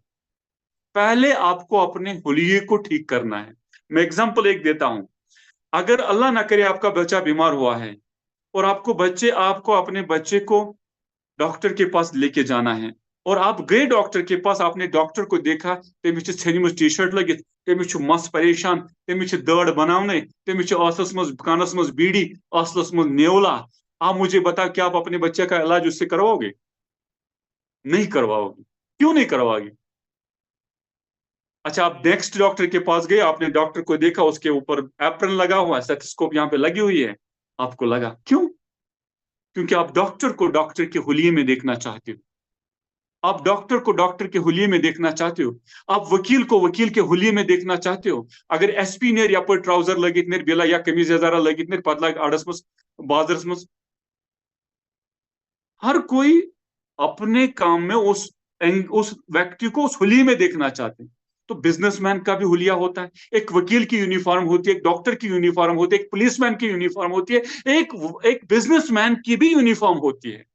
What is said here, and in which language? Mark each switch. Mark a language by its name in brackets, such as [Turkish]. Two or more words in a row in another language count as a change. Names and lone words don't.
[Hindi] पहले आपको अपने हुलिये को ठीक करना है। मैं एग्जांपल एक देता हूं, अगर अल्लाह ना करे आपका बच्चा बीमार हुआ है, और आपको अपने बच्चे को डॉक्टर के पास लेके जाना है, और आप गए डॉक्टर के पास, आपने डॉक्टर को देखा, [Kashmiri] तमिस छेनिमस टी शर्ट लगित, तमिस मस परेशान, तमिस दड़ बनाने, तमिस आसस मज कानस मज बीड़ी, आसलस मज नेवला। [Hindi] आप मुझे बता, क्या आप अपने बच्चे का इलाज उससे करवाओगे? नहीं करवाओगे। क्यों नहीं करवाओगे? अच्छा, आप नेक्स्ट डॉक्टर के पास गए, आपने डॉक्टर को देखा, उसके ऊपर एप्रन लगा हुआ है, स्टेथोस्कोप यहाँ पे लगी हुई है, आपको लगा। क्यों? क्योंकि आप डॉक्टर को डॉक्टर के हुलिये में देखना चाहते हो, आप डॉक्टर को डॉक्टर के हुलिये में देखना चाहते हो, आप वकील को वकील के हुलिये में देखना चाहते हो। [Kashmiri] अगर एसपी नेर या ट्राउजर लगित नेर बेला या कमीज जरा लगित नेर पत लग आड़स मस बाजरस मस, [Hindi] हर कोई अपने काम में उस व्यक्ति को उस हुलिये में देखना चाहते हैं। तो बिजनेसमैन का भी हुलिया होता है, एक वकील की यूनिफॉर्म होती है, एक डॉक्टर की यूनिफॉर्म होती है, एक पुलिसमैन की यूनिफॉर्म होती है, एक बिजनेसमैन की भी यूनिफॉर्म होती है।